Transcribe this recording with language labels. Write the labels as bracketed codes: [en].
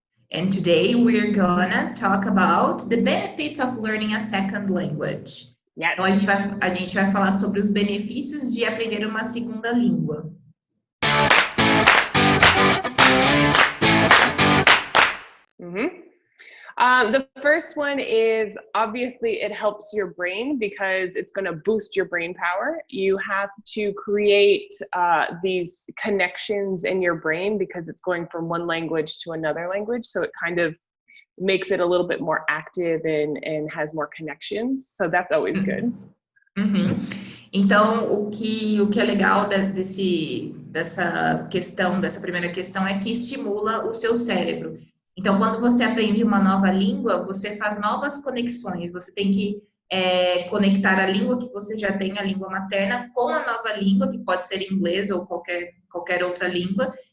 [en] And today we're gonna talk about the benefits of learning a second language. Yes. [pt] Então a gente vai falar sobre os benefícios de aprender uma segunda língua. [en] The first one is obviously it helps your brain because it's going to boost your brain power. You have to create these connections in your brain because it's going from one language to another language. So it kind of makes it a little bit more active and has more connections. So that's always good. Uhum. [pt] Então, o que é legal dessa primeira questão é que estimula o seu cérebro. Então, quando você aprende uma nova língua, você faz novas conexões. Você tem que conectar a língua que você já tem, a língua materna, com a nova língua, que pode ser inglês ou qualquer outra língua.